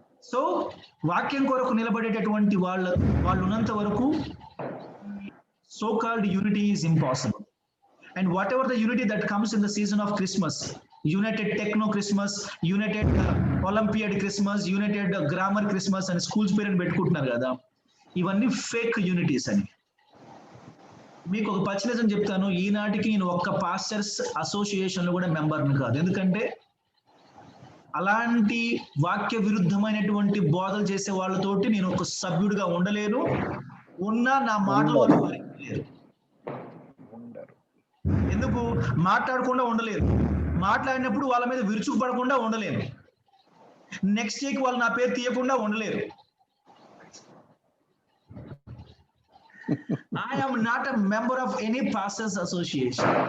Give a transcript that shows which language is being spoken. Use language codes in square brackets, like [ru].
[te] So వాక్యం కొరకు నిలబడేటటువంటి వాళ్ళు ఉన్నంత వరకు so called unity is impossible. [en] And whatever the unity that comes in the season of Christmas, United Techno Christmas, United Olympiad Christmas, United Grammar Christmas and schools parent [te] పెట్టుకుంటున్నారు కదా, ఇవన్నీ fake యూనిటీస్ అని. మీకు ఒక పచ్చినిజం చెప్తాను, ఈనాటికి నేను ఒక్క పాస్టర్స్ అసోసియేషన్ లో కూడా మెంబర్ని కాదు. ఎందుకంటే అలాంటి వాక్య విరుద్ధమైనటువంటి బోధలు చేసే వాళ్ళతోటి నేను ఒక సభ్యుడిగా ఉండలేను, ఉన్నా నా మాటలు వాళ్ళు భరించలేరు. ఎందుకు? మాట్లాడకుండా ఉండలేరు, మాట్లాడినప్పుడు వాళ్ళ మీద విరుచుకుపడకుండా ఉండలేను, నెక్స్ట్ డేకి వాళ్ళు నా పేరు తీయకుండా ఉండలేరు. [en] I am not a member of any pastors association.